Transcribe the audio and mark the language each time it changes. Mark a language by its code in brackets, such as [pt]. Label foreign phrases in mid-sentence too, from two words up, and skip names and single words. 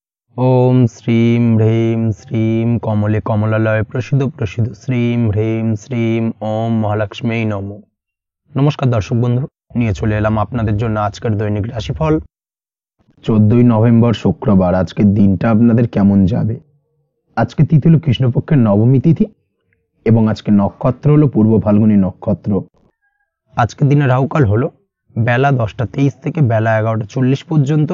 [sa] ओम श्रीं ह्रीं श्रीं कमले कमलालय प्रसिद्ध प्रसिद्ध श्रीं ह्रीं श्रीं ओम महालक्ष्मी नमो। [bn] নমস্কার দর্শক বন্ধু, নিয়ে চলে এলাম আপনাদের জন্য আজকের দৈনিক রাশিফল 14ই নভেম্বর শুক্রবার। আজকের দিনটা আপনাদের কেমন যাবে? আজকে তিথি হলো কৃষ্ণপক্ষের নবমী তিথি এবং আজকে নক্ষত্র হলো পূর্ব ফাল্গুনী নক্ষত্র। আজকের দিনে রাহুকাল হলো বেলা 10টা 23 থেকে বেলা 11টা 40 পর্যন্ত।